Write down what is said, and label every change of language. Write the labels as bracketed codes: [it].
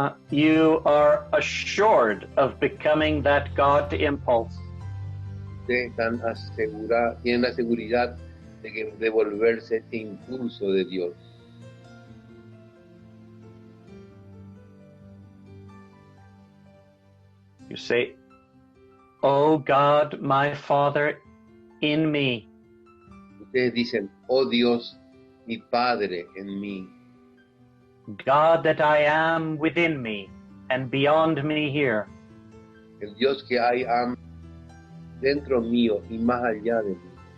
[en] you are assured of becoming that God impulse. [es] ustedes tienen la seguridad de volverse ese impulso de Dios. [en] You say, "Oh God, my Father, in me." [es] Ustedes dicen, oh Dios, mi Padre en mí. [en] God that I am within me and beyond me here. [es] El Dios que hay dentro mío y más allá de mí.